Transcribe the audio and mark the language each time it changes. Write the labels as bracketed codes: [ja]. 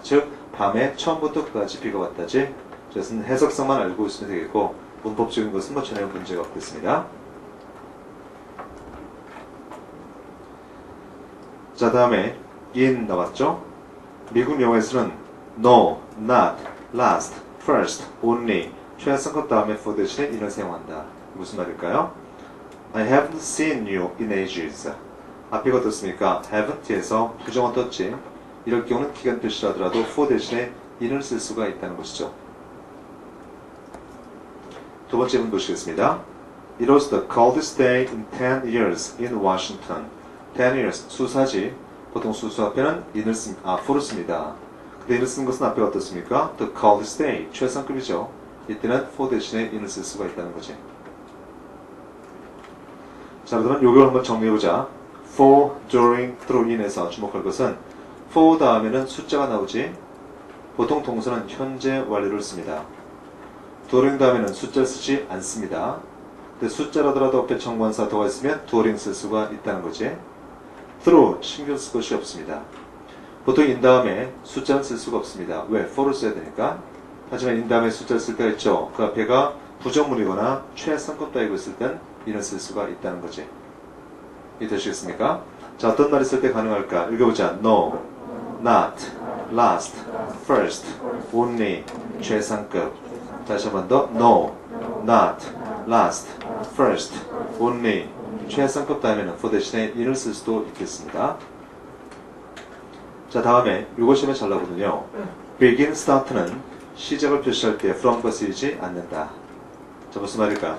[ko] 즉 밤에 처음부터 끝까지 비가 왔다지. 그것은 해석성만 알고 있으면 되겠고 문법적인 것은 뭐 전혀 문제가 없겠습니다. 자, 다음에 in 나왔죠? 미국 영어에서는 no, not, last, first, only 최상급 다음에 for 대신에 in을 사용한다. 무슨 말일까요? [en] I haven't seen you in ages. [ko] 앞에가 어떻습니까? haven't에서 부정어 떴지. 이럴 경우는 기간 표시를 하더라도 for 대신에 in을 쓸 수가 있다는 것이죠. 두 번째 문 보시겠습니다. [en] It was the coldest day in 10 years in Washington. [ko] 10 years, 수사지. 보통 수수 앞에는 in을 for를 씁니다. 근데 in을 쓴 것은 앞에 어떻습니까? [en] The coldest day, [ko] 최상급이죠. 이때는 for 대신에 in을 쓸 수가 있다는 거지. 자, 그러면 요걸 한번 정리해보자. for, during, through, in에서 주목할 것은 for 다음에는 숫자가 나오지. 보통 동사는 현재 완료를 씁니다. during 다음에는 숫자를 쓰지 않습니다. 근데 숫자라더라도 앞에 정관사 더가 있으면 during 쓸 수가 있다는 거지. through 신경 쓸 것이 없습니다. 보통 in 다음에 숫자는 쓸 수가 없습니다. 왜? for를 써야 되니까. 하지만 in 다음에 숫자를 쓸 때가 있죠. 그 앞에가 부정문이거나 최상급 따위고 있을 땐 in을 쓸 수가 있다는 거지. 이해되시겠습니까? 자, 어떤 말을 쓸 때 가능할까? 읽어보자. [en] No, not, last, first, only, 최상급. [ko] 다시 한 번 더. No, not, last, first, only, 최상급 다음에는 for 대신에 in을 쓸 수도 있겠습니다. 자, 다음에 이것이면 잘 나오거든요. begin, start는 시작을 표시할 때 from과 쓰이지 않는다. 자, 무슨 말일까?